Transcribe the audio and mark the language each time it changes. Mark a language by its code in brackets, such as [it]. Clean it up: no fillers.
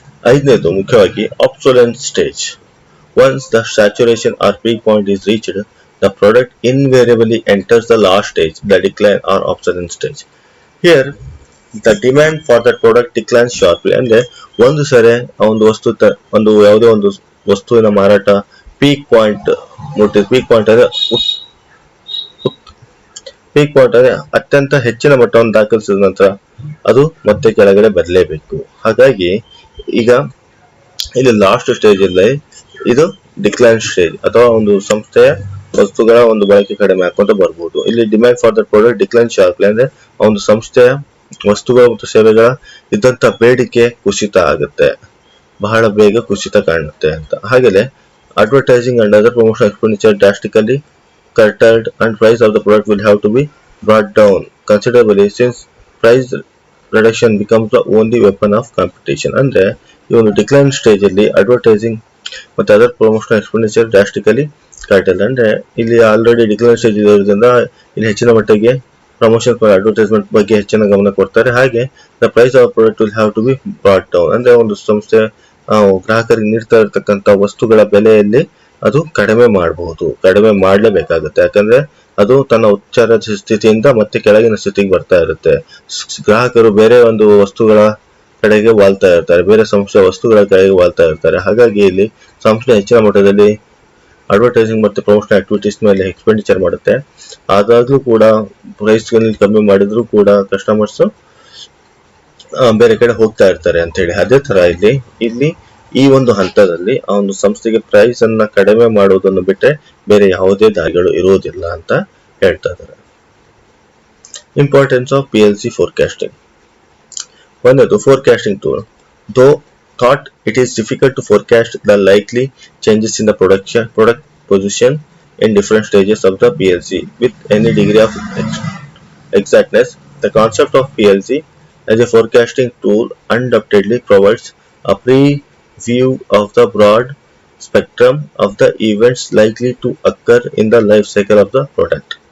[kn] 5ನೇದು ಮುಖ್ಯವಾಗಿ obsolescence stage. [en] Once the saturation or peak point is reached, the product invariably enters the last stage, the decline or obsolescence stage. Here the demand for that product declines sharply. [kn] ಅಂದ್ರೆ ಒಂದು ಸರಿ ಒಂದು ಯಾವುದೇ ಒಂದು ವಸ್ತುವಿನ ಮಾರಾಟ peak point ಮುಟ್ಟಿದೆ. Peak point ಅಂದ್ರೆ ಅತ್ಯಂತ ಹೆಚ್ಚಿನ ಮಟ್ಟವನ್ನು ದಾಖಲಿಸಿದ ನಂತರ ಅದು ಮತ್ತೆ ಕೆಳಗಡೆ ಬರಲೇಬೇಕು. ಹಾಗಾಗಿ ಈಗ ಇಲ್ಲಿ ಲಾಸ್ಟ್ ಸ್ಟೇಜ್ ಅಲ್ಲಿ ಇದು ಡಿಕ್ಲೈನ್ ಸ್ಟೇಜ್ ಅಥವಾ ಒಂದು ಸಂಸ್ಥೆಯ ವಸ್ತುಗಳ ಒಂದು ಬಳಕೆ ಕಡಿಮೆ ಹಾಕೊಂತ ಬರ್ಬೋದು. ಇಲ್ಲಿ [en] demand for the product decline sharply [kn] ಅಂದ್ರೆ ಒಂದು ಸಂಸ್ಥೆಯ ವಸ್ತುಗಳ ಮತ್ತು ಸೇವೆಗಳ ಇದ್ದಂತ ಬೇಡಿಕೆ ಕುಸಿತ ಆಗುತ್ತೆ, ಬಹಳ ಬೇಗ ಕುಸಿತ ಕಾಣುತ್ತೆ ಅಂತ. [en] ಹಾಗೆಯೇ advertising and other promotional expenditure drastically curtailed and price of the product will have to be brought down considerably since price reduction becomes the only weapon of competition. [kn] ಅಂದ್ರೆ ಈ ಒಂದು ಡಿಕ್ಲೈನ್ ಸ್ಟೇಜ್ ಅಲ್ಲಿ ಅಡ್ವರ್ಟೈಸಿಂಗ್ ಮತ್ತೆ other promotional expenditure drastically ಕರ್ಟೈಲ್ಡ್. ಅಂದ್ರೆ ಇಲ್ಲಿ already decline stage ಇರೋದ್ರಿಂದ ಇಲ್ಲಿ ಹೆಚ್ಚಿನ ಮಟ್ಟಿಗೆ ಪ್ರಮೋಷನ್ ಅಡ್ವರ್ಟೈಸ್ಮೆಂಟ್ ಬಗ್ಗೆ ಹೆಚ್ಚಿನ ಗಮನ ಕೊಡ್ತಾರೆ. ಹಾಗೆ [en] The price of product will have to be brought down. [kn] ಅಂದ್ರೆ ಒಂದು ಸಂಸ್ಥೆ ಗ್ರಾಹಕರಿಗೆ ನೀಡ್ತಾ ಇರತಕ್ಕಂತ ವಸ್ತುಗಳ ಬೆಲೆಯಲ್ಲಿ ಅದು ಕಡಿಮೆ ಮಾಡಲೇಬೇಕಾಗುತ್ತೆ. ಯಾಕಂದ್ರೆ ಅದು ತನ್ನ ಉಚ್ಚರ ಸ್ಥಿತಿಯಿಂದ ಮತ್ತೆ ಕೆಳಗಿನ ಸ್ಥಿತಿಗೆ ಬರ್ತಾ ಇರುತ್ತೆ. ಗ್ರಾಹಕರು ಬೇರೆ ಒಂದು ವಸ್ತುಗಳ ಕಡೆಗೆ ವಾಲ್ತಾ ಇರ್ತಾರೆ, ಬೇರೆ ಸಂಸ್ಥೆಯ ವಸ್ತುಗಳ ಕಡೆಗೆ ವಾಲ್ತಾ ಇರ್ತಾರೆ. ಹಾಗಾಗಿ ಇಲ್ಲಿ ಸಂಸ್ಥೆ ಹೆಚ್ಚಿನ ಮಟ್ಟದಲ್ಲಿ ಅಡ್ವರ್ಟೈಸಿಂಗ್ ಮತ್ತು ಪ್ರಮೋಷನ್ ಆಕ್ಟಿವಿಟೀಸ್ ಮೇಲೆ ಎಕ್ಸ್ಪೆಂಡಿಚರ್ ಮಾಡುತ್ತೆ. ಆದಾಗ್ಲೂ ಕೂಡ ಪ್ರೈಸ್ ಕಮ್ಮಿ ಮಾಡಿದ್ರು ಕೂಡ ಕಸ್ಟಮರ್ಸ್ ಬೇರೆ ಕಡೆ ಹೋಗ್ತಾ ಇರ್ತಾರೆ ಅಂತ ಹೇಳಿ. ಅದೇ ತರ ಇಲ್ಲಿ ಈ ಒಂದು ಹಂತದಲ್ಲಿ ಆ ಒಂದು ಸಂಸ್ಥೆಗೆ ಪ್ರೈಸ್ ಅನ್ನ ಕಡಿಮೆ ಮಾಡುವುದನ್ನು ಬಿಟ್ಟರೆ ಬೇರೆ ಯಾವುದೇ ದಾರಿಗಳು ಇರುವುದಿಲ್ಲ ಅಂತ ಹೇಳ್ತಾ ಇದ್ದಾರೆ. [en] Importance of PLC forecasting. [kn] ಒಂದದು forecasting tool. [en] Though thought it is difficult to forecast the likely changes in the product position in different stages of the PLC with any degree of exactness. The concept of PLC as a forecasting tool undoubtedly provides a preview of the broad spectrum of the events likely to occur in the life cycle of the product.